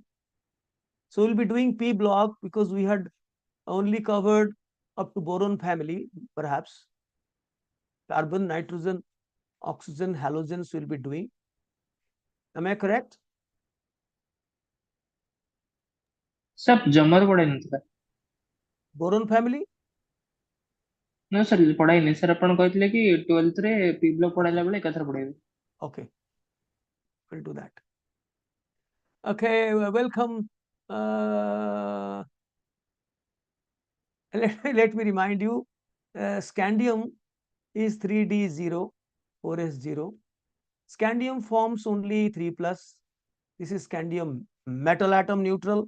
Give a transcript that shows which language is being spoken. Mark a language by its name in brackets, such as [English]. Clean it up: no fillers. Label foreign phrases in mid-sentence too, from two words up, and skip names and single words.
[English] So we'll be doing P block because we had only covered up to boron family, perhaps. Carbon, nitrogen, oxygen, halogens will be doing. Am I correct? Sir, [Odia] ଜମାରୁ ପଢେଇ ନଥିଲା। [English] Boron family? No, sir, [Odia] ପଢାଇନି। Sir, ଆପଣ କହିଥିଲେ କି 12th ରେ [English] P block [Odia] ପଢାଇଲା ବେଳେ ଏକାଥରେ ପଢେଇବେ। [English] Okay, we'll do that. Okay, welcome. Let me remind you, scandium is 3D0, 4s0. Scandium forms only 3 plus. This is scandium metal atom neutral.